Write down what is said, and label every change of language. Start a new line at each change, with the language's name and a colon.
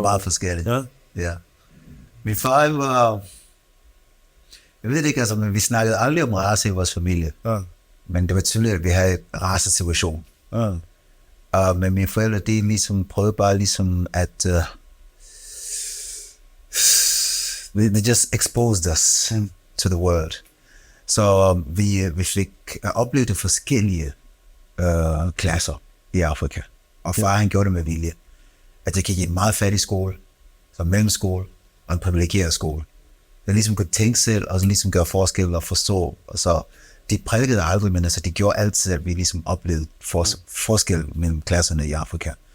Danish: Meget forskelligt, ja. Min far var... Jeg ved ikke, altså, men vi snakkede aldrig om race i vores familie. Men det var tydeligt, at vi havde en race-situation. Men mine forældre, de ligesom prøvede bare ligesom at...
English: They just exposed us to the world.
Danish: Så vi fik oplevet de forskellige klasser i Afrika. Og far han gjorde det med vilje. At jeg gik i en meget fattig skole, så mellemskole og en privilegeret skole. Jeg ligesom kunne tænke selv, og så ligesom gøre forskel og forstå. Og så, de prædikede aldrig, men altså, de gjorde altid, at vi ligesom oplevede forskel mellem klasserne i Afrika.